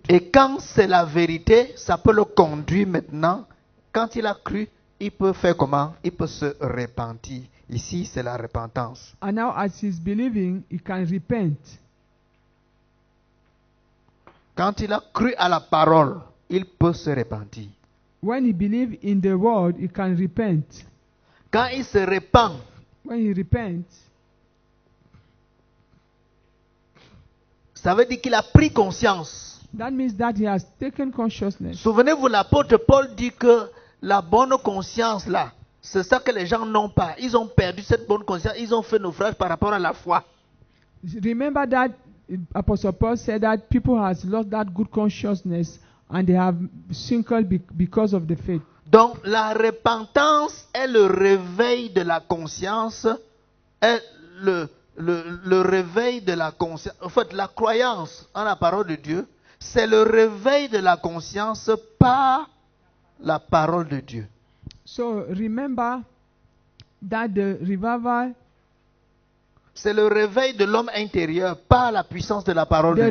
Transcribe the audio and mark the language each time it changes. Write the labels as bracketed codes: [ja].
[fr] Et quand c'est la vérité, ça peut le conduire maintenant. Quand il a cru, il peut faire comment? Il peut se repentir. Ici, c'est la repentance. [en] And now as he's believing, he can repent. [fr] Quand il a cru à la parole, il peut se repentir. [en] When he believes in the word, he can repent. [fr] Quand il se repent, [en] When he repents, [fr] Ça veut dire qu'il a pris conscience. [en] That means that he has taken consciousness. [fr] Souvenez-vous, l'apôtre Paul dit que la bonne conscience là, c'est ça que les gens n'ont pas. Ils ont perdu cette bonne conscience. Ils ont fait naufrage par rapport à la foi. [en] Remember that Apostle Paul said that people has lost that good consciousness and they have sinkled because of the faith. [fr] Donc la repentance est le réveil de la conscience, est le réveil de la conscience. En fait, la croyance en la parole de Dieu, c'est le réveil de la conscience par la parole de Dieu. [en] So remember that the revival, [fr] c'est le réveil de l'homme intérieur par la puissance de la parole de Dieu.